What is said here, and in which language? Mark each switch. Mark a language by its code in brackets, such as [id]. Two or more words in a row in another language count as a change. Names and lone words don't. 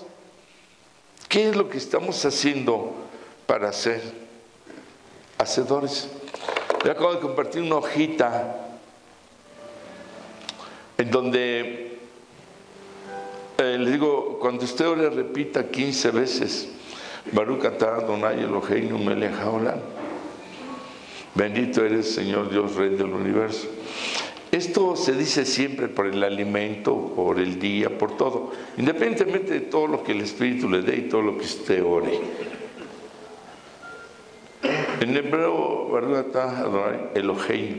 [es] ¿Qué es lo que estamos haciendo para ser hacedores? Yo acabo de compartir una hojita en donde le digo, cuando usted ore, repita 15 veces: [he] ברוך אתה אדוני אלוהינו מלך העולם. [es] Bendito eres, Señor Dios, Rey del universo. Esto se dice siempre por el alimento, por el día, por todo, independientemente de todo lo que el Espíritu le dé y todo lo que usted ore. En hebreo, [he] ברוך אתה אדוני אלוהינו.